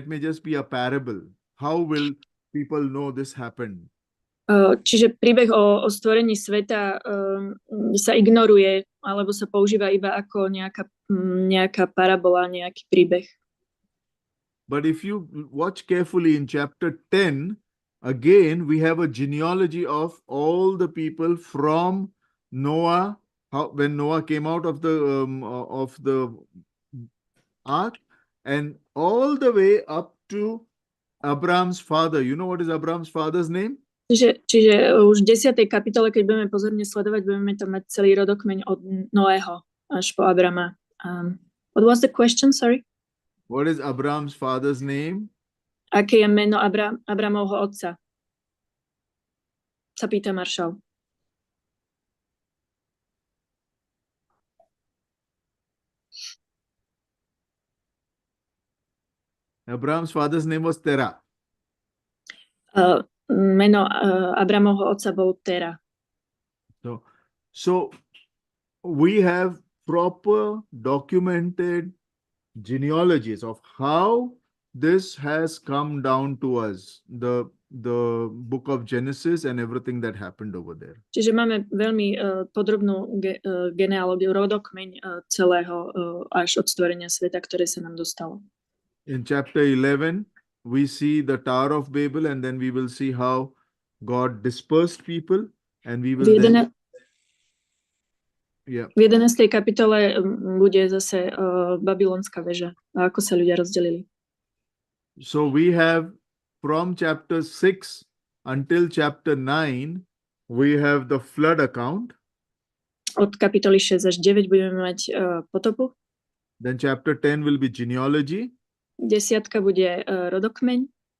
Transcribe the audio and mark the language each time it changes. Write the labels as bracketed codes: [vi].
[en] That may just be a parable. How will people know this happened? [sk] Čiže príbeh o stvorení sveta sa ignoruje, alebo sa používa iba ako nejaká parabola, nejaký príbeh. [en] But if you watch carefully in chapter 10, again we have a genealogy of all the people from Noah, how when Noah came out of the ark, and all the way up to Abraham's father. You know what is Abraham's father's name? [sk] Čiže už v 10. kapitole, keď budeme pozorne sledovať, budeme tam mať celý rodokmeň od Noého až po Abrama. [en] What was the question, sorry? What is Abraham's father's name? [sk] Aké je meno Abramovho otca? Sa pýta Maršal. [en] Abraham's father's name was Terah. [sk] Meno Abramovho otca bol Tera. [en] So we have proper documented genealogies of how this has come down to us, the book of Genesis and everything that happened over there. [sk] Čiže máme veľmi podrobnú genealógiu, rodokmeň celého až od stvorenia sveta, ktoré sa nám dostalo. [en] In chapter 11, we see the Tower of Babel, and then we will see how God dispersed people, and we will then... Yeah. [sk] V 11. kapitole bude zase babylonská väža, a ako sa ľudia rozdelili. [en] So we have from chapter 6 until chapter 9, we have the flood account. [sk] Od kapitoly 6 až 9 budeme mať potopu. [en] Then chapter 10 will be genealogy. [sk] 10 bude rodokmeň.